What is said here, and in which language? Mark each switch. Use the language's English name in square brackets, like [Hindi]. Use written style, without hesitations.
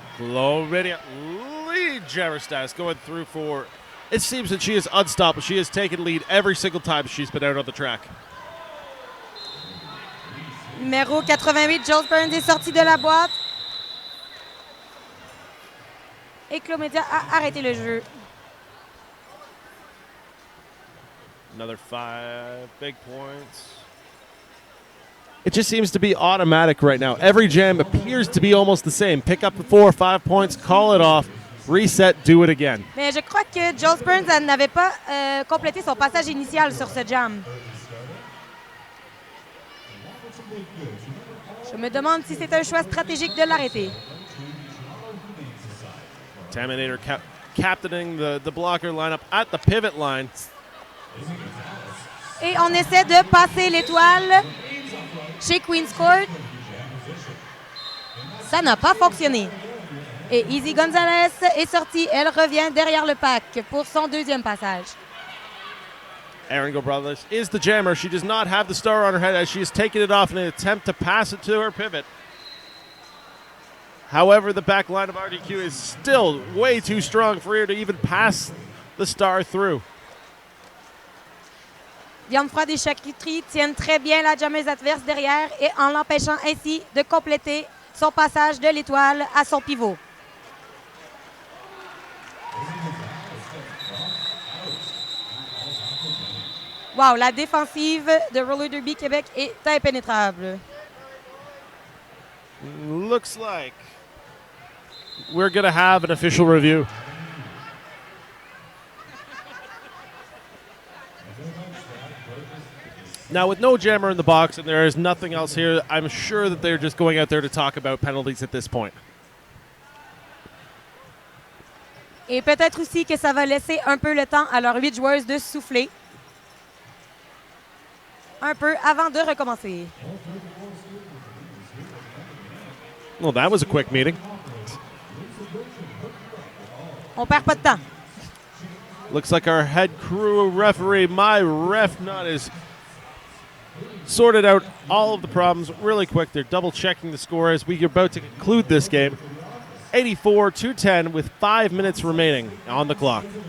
[English] Chloe lead jammer status going through for. It seems that she is unstoppable. She has taken lead every single time she's been out on the track. [French] Numéro 88, Jules Burns est sorti de la boîte. Et Clomédia a arrêté le jeu. [English] Another 5 big points. It just seems to be automatic right now. Every jam appears to be almost the same. Pick up the 4 or 5 points, call it off, reset, do it again. [French] Mais je crois que Jules Burns n'avait pas complété son passage initial sur ce jam. Je me demande si c'est un choix stratégique de l'arrêter. [English] Taminator captaining the blocker lineup at the pivot line. [French] Et on essaie de passer l'étoile chez Queen's Court. Ça n'a pas fonctionné. Et Easy Gonzalez est sortie. Elle revient derrière le pack pour son deuxième passage. [English] Erin Brothers is the jammer. She does not have the star on her head as she has taken it off in an attempt to pass it to her pivot. However, the back line of RDQ is still way too strong for her to even pass the star through. [French] Viande froide et charcuterie tiennent très bien la jammeuse adverse derrière et en l'empêchant ainsi de compléter son passage de l'étoile à son pivot. Wow, la défensive de Roller Derby Québec est impénétrable. [English] Looks like we're going to have an official review. Now, with no jammer in the box and there is nothing else here, I'm sure that they're just going out there to talk about penalties at this point. [French] Et peut-être aussi que ça va laisser un peu le temps à leurs 8 joueuses de souffler. Un peu avant de recommencer. [English] Well, that was a quick meeting. [French] On perd pas de temps. [English] Looks like our head crew referee, my ref nut, is sorted out all of the problems really quick. They're double checking the score as we are about to conclude this game. 84-10 with 5 minutes remaining on the clock.